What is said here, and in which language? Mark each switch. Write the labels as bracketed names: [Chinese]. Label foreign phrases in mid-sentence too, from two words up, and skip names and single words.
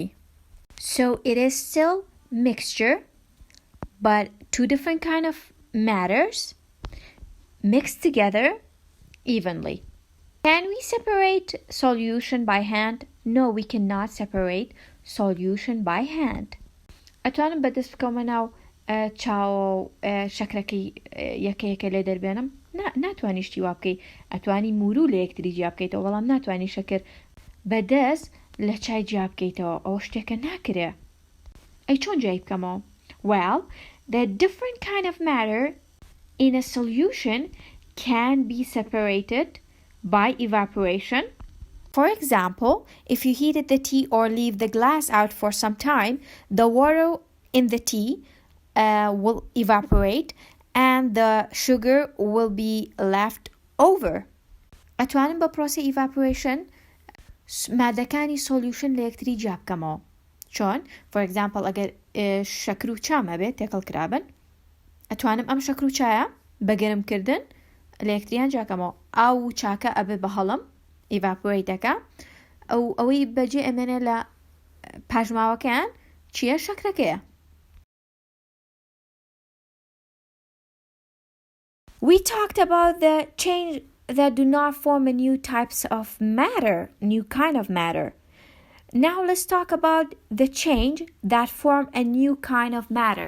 [English] So it is still mixture, but two different kind of matters mixed together evenly. Can we separate solution by hand? No, we cannot separate solution by hand. [Central Kurdish] ئەتوانم بەدەست بکەمە ناو چاو شەکرەکەی یەکەیەکە لێ دەربێنم؟ ناتوانی شتی وا بکەی. ئەتوانی موورو لە یەکتری جیا بکەیتەوە بەڵام ناتوانی شەکر بەدەست لە چای جیا بکەیتەوە. ئەوە شتێکە ناکرێ. ئەی چۆن جای بکەمەوە؟ [English] Well, the different kind of matter in a solution can be separated by evaporation. For example, if you heated the tea or leave the glass out for some time, the water in the tea will evaporate and the sugar will be left over. [Central Kurdish] ئەتوانم بە پرۆسە evaporation مادەکانی solution لە یەکتری جیا بکەمەوە. چۆن؟ [English] For example, [Central Kurdish] ئەگەر شەکر و چامە بێت تێکەڵ کرابن، ئەتوانم ئەم شەکر و چایە بە گەرمکردن لە یەکتریان جاکەمەوە. ئاو و چاکە ئەبێ بە هەڵم ئیڤاپۆریتەکە ئەوەی بەجێ ئەمێنێ لە پاژماوەکەیان چییە؟ شەکرەکەیە. [English] We talked about the change that do not form a new types of matter, new kind of matter. Now let's talk about the change that form a new kind of matter.